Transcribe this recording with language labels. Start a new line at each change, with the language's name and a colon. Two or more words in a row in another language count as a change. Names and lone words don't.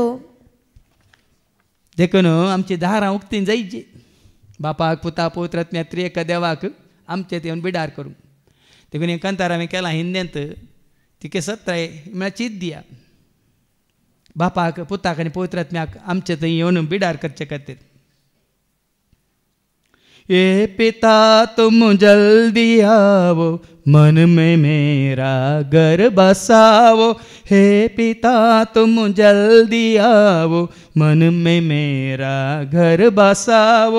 Konkani: देखून आमची दारां उक्तीं जायची. बापाक, पुताक, पवित्र आत्म्याक, त्रिएक देवाक आमचें येवन बिडार करूंक. देखून हें कंतार हांवें केलां हिंदेंत. तिके सत्राय म्हळ्यार चीत दिया. बापाक, पुताक आनी पवित्र आत्म्याक आमचे थंय येवन बिडार करचे खातीर.
Hindi: ये पिता तुम जल्दी आओ, मन में मेरा घर बसाओ. हे पिता तुम जल्दी आओ, मन में मेरा घर बसाओ.